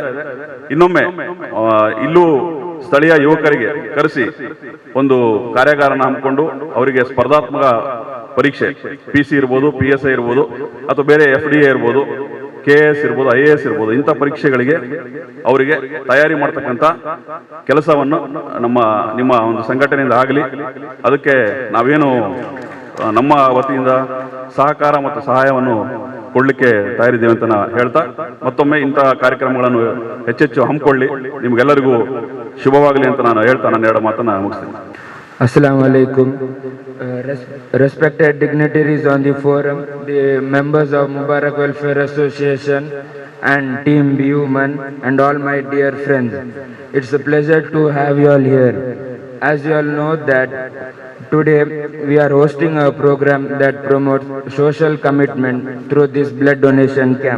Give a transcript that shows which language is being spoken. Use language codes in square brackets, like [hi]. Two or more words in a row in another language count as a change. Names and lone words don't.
[kn] ಇನ್ನೊಮ್ಮೆ ಇಲ್ಲೂ ಸ್ಥಳೀಯ ಯುವಕರಿಗೆ ಕರೆಸಿ ಒಂದು ಕಾರ್ಯಾಗಾರನ ಹಮ್ಮಿಕೊಂಡು ಅವರಿಗೆ ಸ್ಪರ್ಧಾತ್ಮಕ ಪರೀಕ್ಷೆ PC ಇರ್ಬೋದು, PSI ಇರ್ಬೋದು, ಅಥವಾ ಬೇರೆ FDA ಇರ್ಬೋದು, KS ಇರ್ಬೋದು, IAS ಇರ್ಬೋದು, ಇಂಥ ಪರೀಕ್ಷೆಗಳಿಗೆ ಅವರಿಗೆ ತಯಾರಿ ಮಾಡ್ತಕ್ಕಂಥ ಕೆಲಸವನ್ನು ನಿಮ್ಮ ಒಂದು ಸಂಘಟನೆಯಿಂದ ಆಗಲಿ. ಅದಕ್ಕೆ ನಾವೇನು ನಮ್ಮ ವತಿಯಿಂದ ಸಹಕಾರ ಮತ್ತು ಸಹಾಯವನ್ನು ಕೊಡ್ಲಿಕ್ಕೆ ತಯಾರಿದ್ದೇವೆ ಅಂತ ಹೇಳ್ತಾ, ಮತ್ತೊಮ್ಮೆ ಇಂತಹ ಕಾರ್ಯಕ್ರಮಗಳನ್ನು ಹೆಚ್ಚೆಚ್ಚು ಹಮ್ಮಿಕೊಳ್ಳಿ. ನಿಮ್ಗೆಲ್ಲರಿಗೂ ಶುಭವಾಗಲಿ ಅಂತ ನಾನು ಹೇಳ್ತಾ ನನ್ನ 2 ಮಾತನ್ನ ಮುಗಿಸ್ತೇನೆ. [ar] السلام عليكم. [en] Respected dignitaries on the forum, the members of Mubarak Welfare Association and Team B Women, and all my dear friends. It's a pleasure to have you all here. As you all know that today we are hosting a program that promotes social commitment through this blood donation camp.